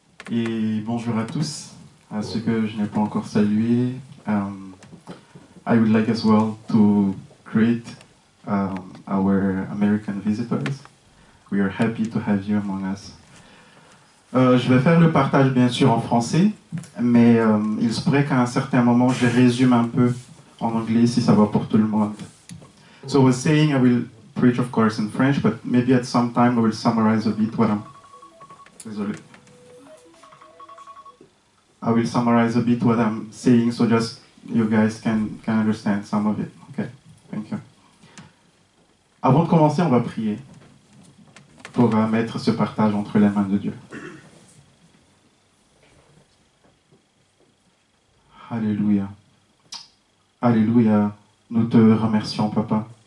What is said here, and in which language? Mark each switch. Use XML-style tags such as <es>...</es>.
<fr>Et bonjour à tous, à ceux que je n'ai pas encore salués.</fr> <en>I would like as well to greet our American visitors. We are happy to have you among us.</en> <fr>Je vais faire le partage bien sûr en français, mais il se pourrait qu'à un certain moment je résume un peu en anglais si ça va pour tout le monde.</fr> <en>So I was saying I will preach of course in French, but maybe at some time I will summarize a bit what I'm...</en> <fr>Désolé.</fr> <en>I will summarize a bit what I'm saying, so just you guys can understand some of it. Okay, thank you.</en> <fr>Avant de commencer, on va prier pour mettre ce partage entre les mains de Dieu. Alléluia. Alléluia. Nous te remercions, Papa.</fr>